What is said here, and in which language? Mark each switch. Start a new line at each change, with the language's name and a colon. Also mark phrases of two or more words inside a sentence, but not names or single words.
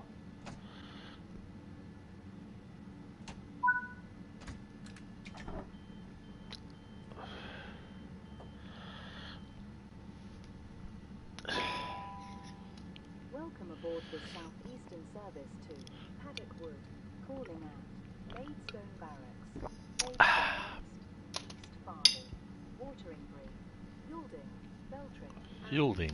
English: Welcome aboard the Southeastern service to Paddockwood, calling at Maidstone Barracks, East Farley, Watering Bree, Yalding, Beltring, and Yalding.